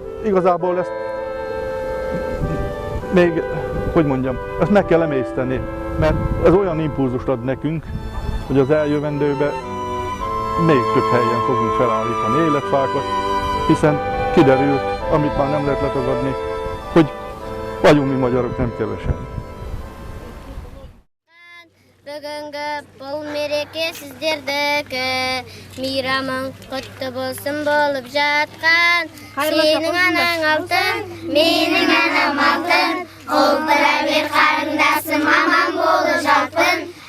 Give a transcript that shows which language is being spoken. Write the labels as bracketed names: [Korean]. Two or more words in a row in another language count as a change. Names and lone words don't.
[Hungarian] Igazából ezt még, hogy mondjam, ezt meg kell emészteni, mert ez olyan impulzust ad nekünk, hogy az eljövendőben még több helyen fogunk felállítani életfákat, hiszen kiderült, amit már nem lehet letagadni, hogy vagyunk mi magyarok nem kevesen. [Kazakh] Бүгінгі бұл мереке сіздердікі, мейрамың құтты болсын болып жатқан. Сенің анаң алтын, менің анам алтын, қолпыра бер қарындасым аман болып жатпын.